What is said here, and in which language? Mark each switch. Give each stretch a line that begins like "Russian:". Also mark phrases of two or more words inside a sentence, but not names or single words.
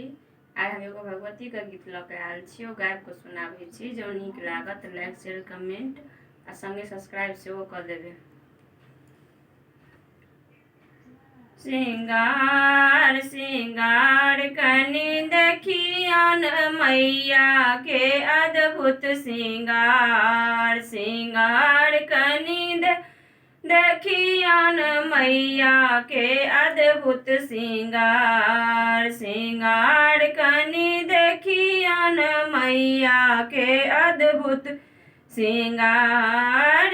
Maithili: आइ हम एगो भगवती के गीत लऽ के आयल छी, ओ गाबि कऽ सुनाबै छी। जँ नीक लागत तऽ
English: like share comment
Maithili: आ संगे सब्सक्राइब सेहो कऽ देबै। सिंगार सिंगार कनि देखियन मैया के अद्भुत सिंगार। सिंगार कनि देखियन मैया के अद्भुत सिंगार। सिंगार कनि देखियन मैया के अद्भुत सिंगार।